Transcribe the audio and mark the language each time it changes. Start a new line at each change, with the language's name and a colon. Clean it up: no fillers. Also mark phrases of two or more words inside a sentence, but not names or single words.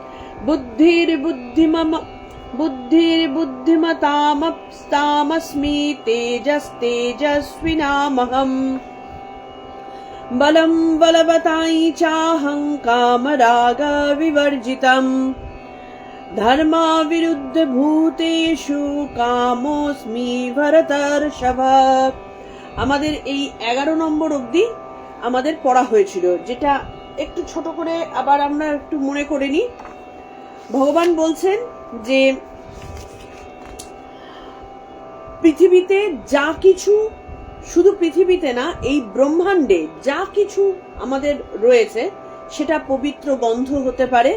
Sanskrit: बुद्धिर्बुद्धिमतामस्मि तेजस्तेजस्विनामहम्। बलं बलवतां चाहं कामरागविवर्जितम्। धर्माविरुद्धभूतेषु कामोऽस्मि भरतर्षभ।
Bangla: আমাদের এই 11 নম্বর অবধি আমাদের পড়া হয়েছিল, যেটা একটু ছোট করে আবার আমরা একটু মনে করে নিই। ভগবান বলছেন যে পৃথিবীতে যা কিছু শুধু পৃথিবীতে না, এই ব্রহ্মাণ্ডে যা কিছু আমাদের রয়েছে সেটা পবিত্র গন্ধ হতে পারে,